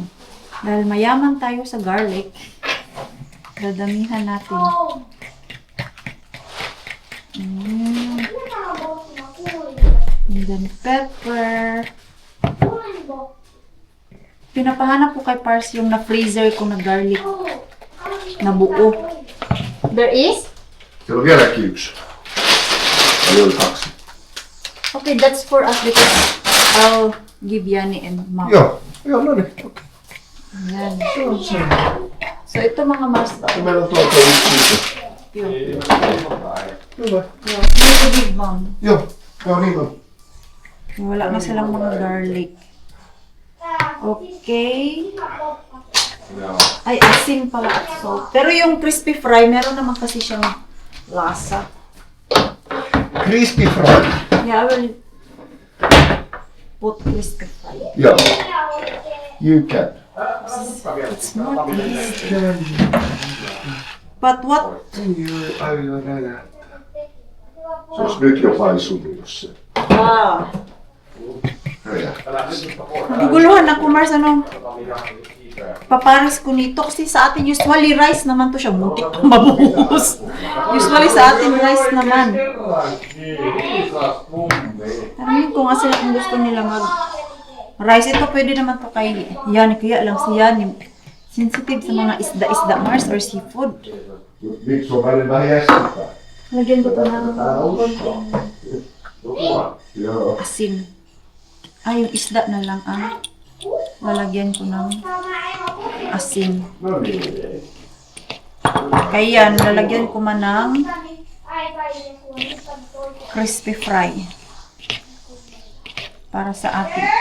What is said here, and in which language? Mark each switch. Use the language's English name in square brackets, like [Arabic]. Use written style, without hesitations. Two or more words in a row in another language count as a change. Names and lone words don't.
[Filipino] Dahil mayaman tayo sa garlic, dadamihan natin. [English] And then pepper. [Filipino] Pinapahanap ko kay Pars yung na-freezer ko na garlic na buo. [English] There is? [Finnish] Siellä on vieläkin yksi. Eli oli 2. [English] Okay, that's for us because I'll give Yani and Mom. [Finnish] Joo, no niin. [English] Okay. [Filipino] Ayan. So, ito mga Mars. [Finnish] Ja meillä on tuolta yksi. [Filipino] Yun. [Finnish] Hyvä. [Filipino] Yun. Hindi [English] big Mom. [Finnish] Joo, joo niin on. [Filipino] Wala na silang mga garlic. Okay. Ay, asin pala at salt. Pero yung [English] crispy fry, [Filipino] meron naman kasi siyang lasa. [English] Crispy fry. Yeah, I will put crispy fry. Yeah. You can. It's not tasty. But what? [Finnish] Se nyt jo paisunut se. Ah. Räjähtäisi. [Filipino] Naguguluhan ako, Mars, ano? Papares ko nito kasi sa atin usually rice naman to siya. Muntik pa mabuhos. Usually sa atin rice naman. Tanongin ko nga sila kung gusto nila mag rice. Ito pwede naman to kay Yani. Kaya lang si Yani sensitive sa mga isda-isda, Mars, [English] or seafood. [Finnish] Miksi on välillä vähän jäsentää? [Filipino] Lagyan ko to ng konting [Finnish] Joo. [Filipino] asin. Ay, yung isda na lang ang lalagyan ko ng asin. [Finnish] No niin. [Filipino] Kaya lalagyan ko man ng [English] crispy fry [Filipino] para sa atin.